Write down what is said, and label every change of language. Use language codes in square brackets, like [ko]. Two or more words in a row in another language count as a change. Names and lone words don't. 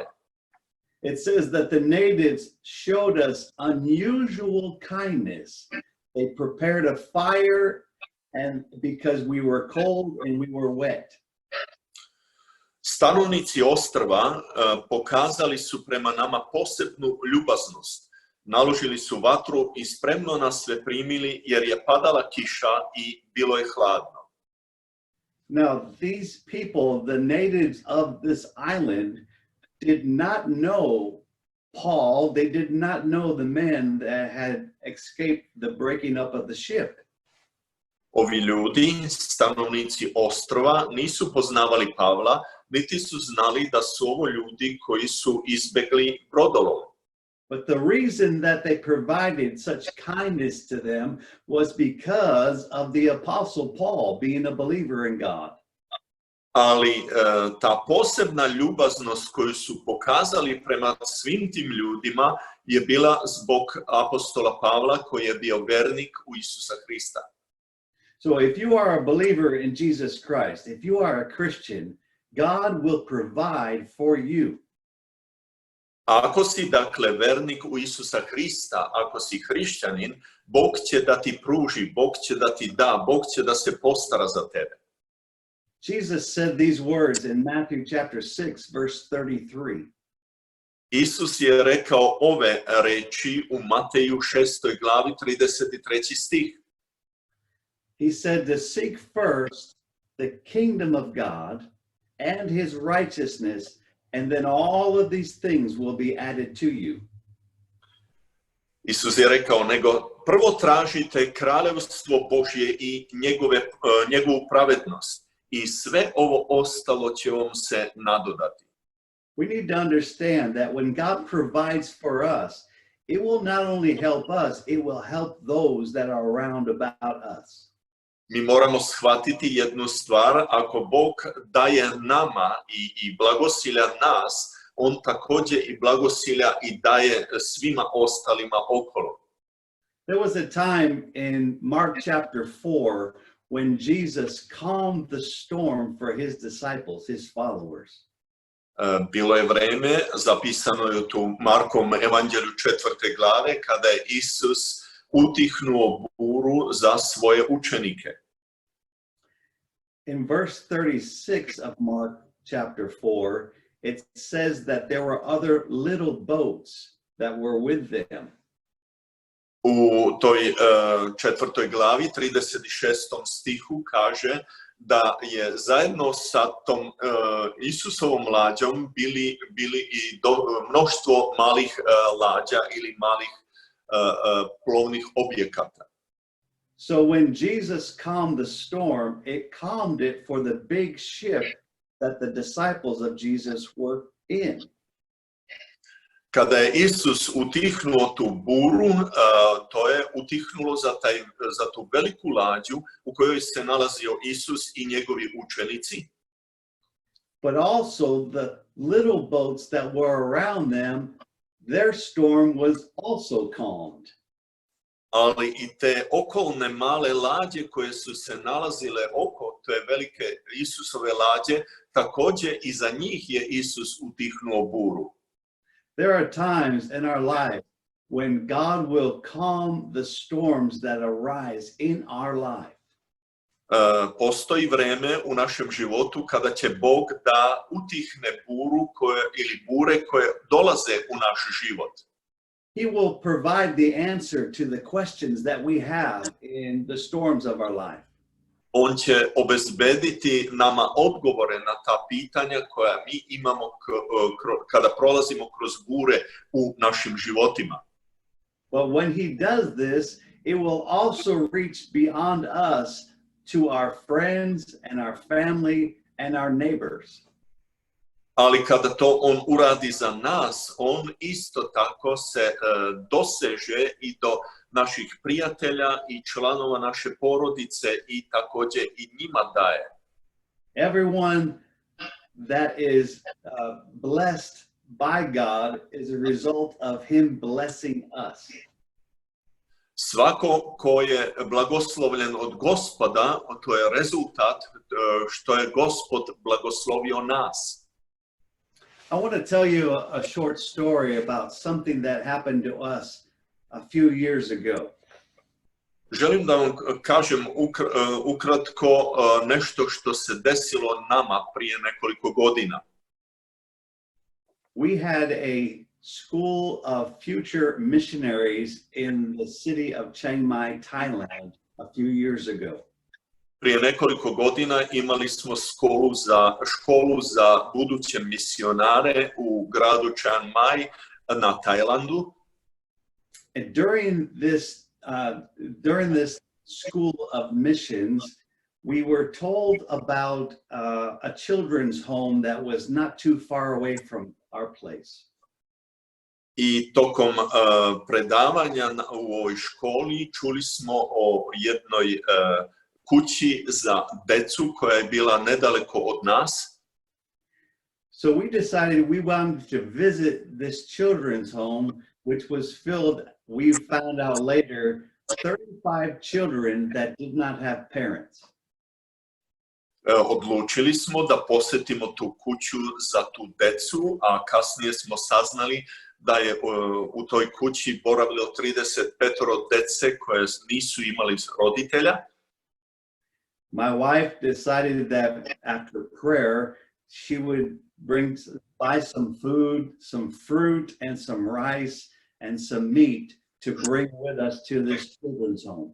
[en] It says that the natives showed us unusual kindness. They prepared a fire and because we were cold and we were wet. [sr] Stanovnici ostrva pokazali su prema nama posebnu ljubaznost. Naložili su vatru i spremno nas sve primili jer je padala kiša i bilo je hladno. [en] Now, these people, the natives of this island, did not know Paul. They did not know the men that had escaped the breaking up of the ship. [sr] Ovi ljudi, stanovnici ostrva, nisu poznavali Pavla, niti su znali da su ovo ljudi koji su izbegli brodolom. [en] But the reason that they provided such kindness to them was because of the Apostle Paul being a believer in God. [sr] Ali ta posebna ljubaznost koju su pokazali prema svim tim ljudima je bila zbog apostola Pavla koji je bio vernik u Isusa Hrista. [en] So if you are a believer in Jesus Christ, if you are a Christian, God will provide for you. [sr] Ako si dakle vernik u Isusa Hrista, ako si hrišćanin, Bog će da ti pruži, Bog će da ti da, Bog će da se postara za tebe. [en] Jesus said these words in Matthew chapter 6, verse 33. [sr] Isus je rekao ove reči u Mateju 6. glavi 33. stih. [en] He said to seek first the kingdom of God and his righteousness, and then all of these things will be added to you. [sr] Isus je rekao, nego prvo tražite kraljevstvo Božje i njegovu pravednost i sve ovo ostalo će vam se nadodati. [en] We need to understand that when God provides for us, it will not only help us, it will help those that are around about us. [sr] Mi moramo shvatiti jednu stvar, ako Bog daje nama i blagosilja nas, on također i blagosilja i daje svima ostalima okolo. [en] There was a time in Mark chapter 4 when Jesus calmed the storm for his disciples, his followers. [sr] Bilo je vreme, zapisano je u Markovom evanđelju 4. glave, kada je Isus utihnuo buru za svoje učenike. [en] In verse 36 of Mark chapter 4, it says that there were other little boats that were with them. [sr] U toj 4. glavi, 36. stihu kaže da je zajedno sa tom Isusovom lađom bili i mnoštvo malih lađa ili malih plovnih objekata. [en] So when Jesus calmed the storm, it calmed it for the big ship that the disciples of Jesus were in. [sr] Kada je Isus utihnuo tu buru, to je utihnulo za tu veliku lađu u kojoj se nalazio Isus i njegovi učenici. [en] But also the little boats that were around them, their storm was also calmed. [sr] Ali i te okolne male lađe koje su se nalazile oko te velike Isusove lađe, također i za njih je Isus utihnuo buru. [en] There are times in our life when God will calm the storms that arise in our life. [sr] Postoji vreme u našem životu kada će Bog da utihne bure koje dolaze u naš život. [en] He will provide the answer to the questions that we have in the storms of our life. [sr] On će obezbediti nama odgovore na ta pitanja koja mi imamo kada prolazimo kroz bure u našim životima. [en] But when he does this, it will also reach beyond us to our friends and our family and our neighbors. [sr] Ali kada to on uradi za nas, on isto tako se doseže i do naših prijatelja i članova naše porodice i također i njima daje. [en] Everyone that is blessed by God is a result of him blessing us. [sr] Svako ko je blagoslovljen od Gospoda, to je rezultat što je Gospod blagoslovio nas. [en] I want to tell you a short story about something that happened to us a few years ago. [sr] Želim da vam kažem ukratko nešto što se desilo nama prije nekoliko godina. [en] We had a school of future missionaries in the city of Chiang Mai, Thailand, a few years ago. [sr] Prije nekoliko godina imali smo školu za buduće misionare u gradu Chiang Mai na Tajlandu. [en] And during this school of missions, we were told about a children's home that was not too far away from our place. [sr] I tokom predavanja u ovoj školi čuli smo o jednoj kući za decu koja je bila nedaleko od nas. [en] So we decided we wanted to visit this children's home, which was filled, we found out later, 35 children that did not have parents. [sr] Odlučili smo da posjetimo tu kuću za tu decu, a kasnije smo saznali da je u toj kući boravilo 35 dece koje nisu imali roditelja. [en] My wife decided that after prayer, she would buy some food, some fruit, and some rice, and some meat to bring with us to this children's home.